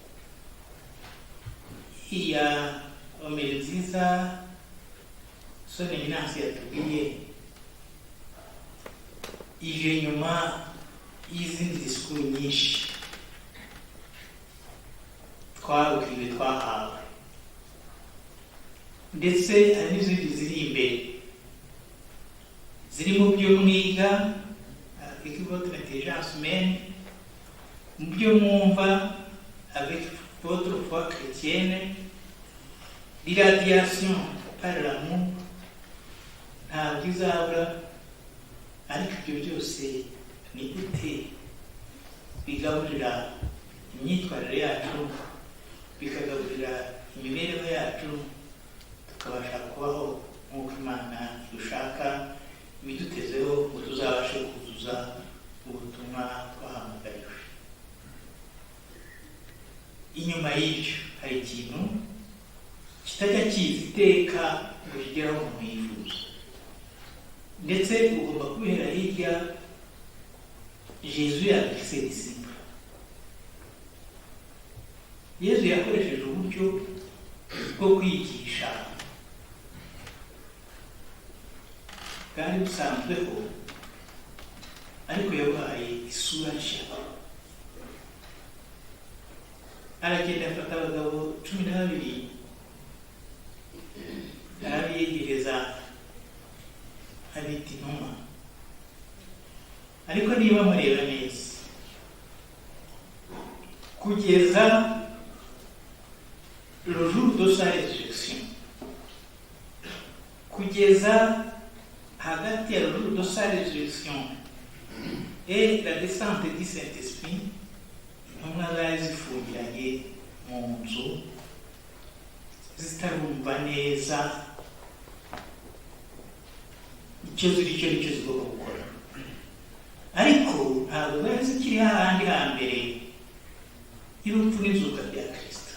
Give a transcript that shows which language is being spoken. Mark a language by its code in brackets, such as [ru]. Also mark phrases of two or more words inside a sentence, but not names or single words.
[rw] Iya omeri nziza Seminari yatubwiye ije nyuma y'izindi disikuru nyinshi twabwiwe twahawe, ndetse hari n'izindi ziri imbere ziri mu byo mwiga [fr] avec votre intelligence humaine, [rw] mu byo mwumva [fr] avec votre foi chrétienne, l'irradiation par l'amour [rw] ntabwo izabura. Ariko ibyo byose ni gute bigaburira imyitwarire yacu, bikagaburira imibereho yacu, tukabasha kubaho nk'uko Imana idushaka, ibidutezeho ngo tuzabashe kuzuza ubutumwa twahamagariwe. Inyuma y'ibyo hari ikintu kitajya kiza iteka ngo kigeraho umuntu yifuza, ndetse ugomba kubera hirya Yesu [fr] avec ses disciples. [rw] Yesu yakoresheje uburyo bwo kwigisha bwari busanzweho, ariko yabahaye isura nshya. Aragenda afata abagabo 12 arabiyegereza abita intumwa. Ariko niba mureba neza, kugeza [fr] le jour de sa résurrection, [rw] kugeza hagati ya [fr] le jour de sa résurrection et la descente du Saint-Esprit, [rw] intumwa zari zifungiranye mu nzu zitarumva neza icyo ziri cyo nicyo zigomba gukora. Ariko ntabwo zari zikiri hahandi hambere y'urupfu n'izuka bya Kristo.